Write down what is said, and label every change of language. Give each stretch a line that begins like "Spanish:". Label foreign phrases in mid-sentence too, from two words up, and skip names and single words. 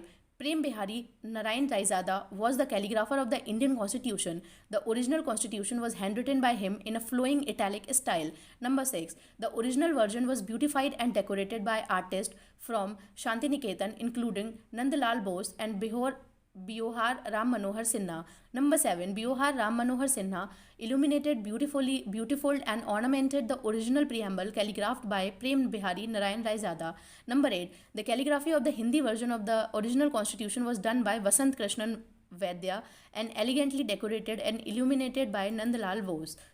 English: Prem Bihari Narayan Raizada was the calligrapher of the Indian Constitution. The original Constitution was handwritten by him in a flowing italic style. Number 6. The original version was beautified and decorated by artists from Shantiniketan, including Nandalal Bose and Biohar Ram Manohar Sinha. Number 7. Biohar Ram Manohar Sinha illuminated beautiful and ornamented the original preamble calligraphed by Prem Bihari Narayan Raizada. Number 8. The calligraphy of the Hindi version of the original Constitution was done by Vasant Krishnan Vaidya and elegantly decorated and illuminated by Nandalal Bose.